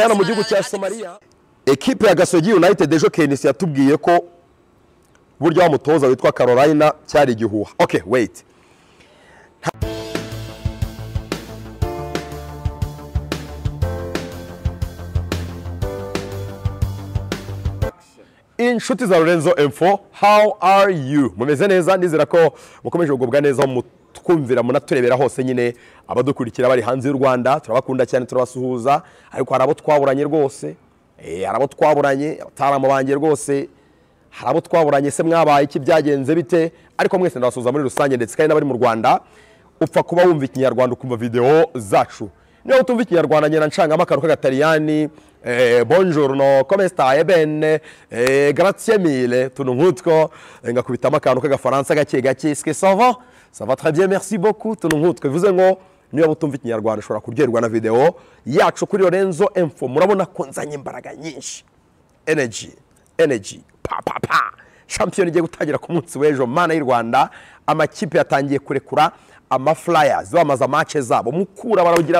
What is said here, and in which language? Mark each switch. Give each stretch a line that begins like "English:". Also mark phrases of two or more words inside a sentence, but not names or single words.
Kinyarwanda: hano mu gihugu cya Somalia ekipe ya Gasogi United ejo KNC yatubwiye ko buryo wa mutoza witwa Carolina cyari igihuha
English: okay wait
Kinyarwanda: inshuti za Lorenzo Info
English: how are you
Kinyarwanda: mumeze neza ndizera ko mukomeje kugubwa neza twumvira munaturebera hose nyine abadukurikira bari hanze y'u Rwanda turabakunda cyane turabasuhuza ariko harabo twaburanye rwose harabo twaburanye ataramo bange rwose harabo twaburanye se mwabaye iki byagenze bite ariko mwese ndabasuhuza muri rusange ndetse kandi n'abari mu Rwanda upfa kuba wumva ikinyarwanda ukumva video zacu niyo utumva ikinyarwanda nyina ncanga amakaro k'agataliyani
Italian: buongiorno come stai bene grazie mille
Kinyarwanda: tuntu nkutwo ngakubita amakaro k'agafaransa gake gake
French: est-ce que ça va très bien merci beaucoup
Kinyarwanda: tuntu nkutwo bivuze ngo niyo utumva ikinyarwanda ushobora kuryoherwa na video yacu kuri Lorenzo Info murabona ko nzanye imbaraga nyinshi energy pa champion igiye gutangira ku munsi w'ejo mana y'u Rwanda amakipe yatangiye kurekura ama flyers bamaze match zabo mukura baragira